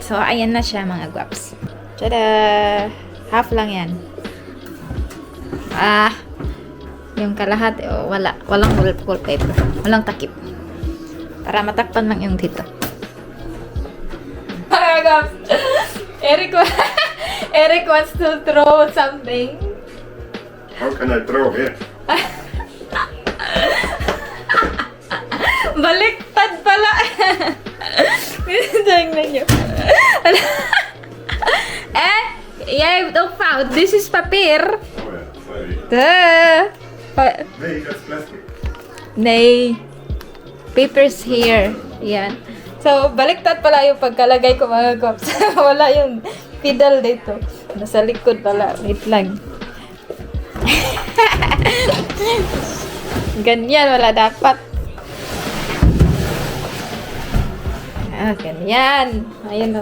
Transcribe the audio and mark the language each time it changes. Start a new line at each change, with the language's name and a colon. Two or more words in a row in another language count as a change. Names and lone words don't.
Filipino: So ayan na siya mga gaps. Tada! Half lang yan. Yung kalahati walang wallpaper. Walang takip. Para matakpan lang yung dito. Mga gaps.
English: Eric wants to throw something. How can I throw here?
Filipino: Baliktad pala. Tingnan nyo.
Dutch: Jij hebt ook fout.
English: This is
Dutch: papier. Oh ja, sorry. Duh. Nee, dat is plastic. Nee.
English: Papers here.
Filipino: Yan. So, baliktad pala yung pagkalagay ko mga guwaps. Wala yung pedal dito. Nasa likod pala. Wait lang. Ganyan, wala dapat. Ganyan. Ayun o.